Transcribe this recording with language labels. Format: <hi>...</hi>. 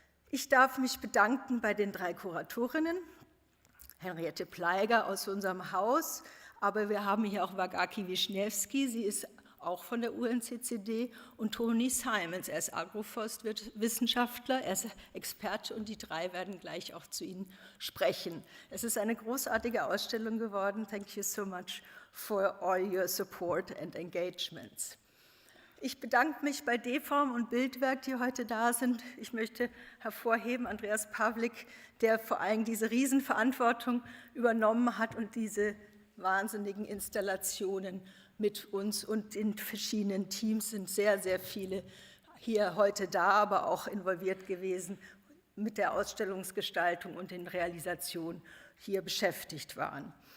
<de>Ich darf mich bedanken bei den 3 Kuratorinnen, Henriette Pleiger aus unserem Haus, aber wir haben hier auch Wagaki Wischniewski, sie ist auch von der UNCCD, und Tony Simons, er ist Agroforstwissenschaftler, er ist Experte und die 3 werden gleich auch zu Ihnen sprechen. Es ist eine großartige Ausstellung geworden.</de> <en>Thank you so much for all your support and engagements.</en> <de>Ich bedanke mich bei D-Form und Bildwerk, die heute da sind. Ich möchte hervorheben Andreas Pawlik, der vor allem diese Riesenverantwortung übernommen hat und diese wahnsinnigen Installationen mit uns und in verschiedenen Teams sind sehr, sehr viele hier heute da, aber auch involviert gewesen mit der Ausstellungsgestaltung und den Realisationen hier beschäftigt waren.</de>